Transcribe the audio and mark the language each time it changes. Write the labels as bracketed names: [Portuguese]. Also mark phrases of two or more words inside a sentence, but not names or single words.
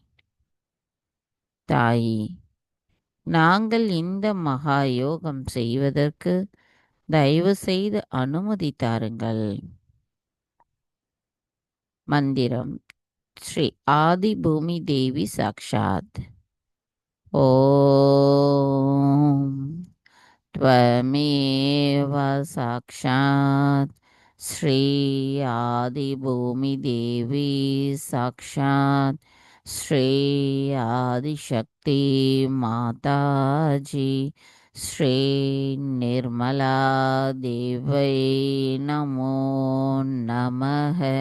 [Tamil] தாயி, நாங்கள் இந்த மகா யோகம் செய்வதற்கு தயவு செய்து அனுமதி தாருங்கள். மந்திரம் ஸ்ரீ ஆதி பூமி தேவி சாக்ஷாத். [Sanskrit] ஓம் त्वमेव साक्षात् श्री आदिभूमि देवी साक्षात् श्री आदिशक्ति माताजी श्री निर्मला देवै नमो नमः.